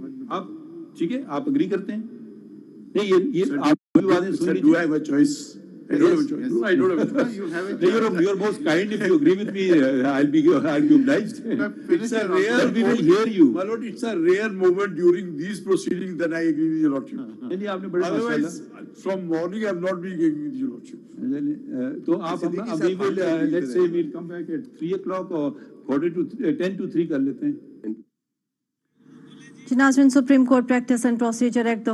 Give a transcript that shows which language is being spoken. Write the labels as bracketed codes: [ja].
[hi] आप ठीक है, आप अग्री करते हैं? नहीं, ये आप भी बातें सुन लीजिए। [en] Do I have a choice? I don't have a choice. No, I don't have a choice. You have a You're most kind. If you agree with me, I'll be obliged. It's a rare. We will hear you. My lord, it's a rare moment during these proceedings that I agree with your lordship. [hi] नहीं, आपने बड़े [en] Otherwise, from morning I've not been agreeing with your lordship. [hi] तो आप अभी [en] will let's say we'll come back at 3 o'clock or 10 to 3 [hi] कर लेते हैं। नाज़रीन, supreme court practice and procedure act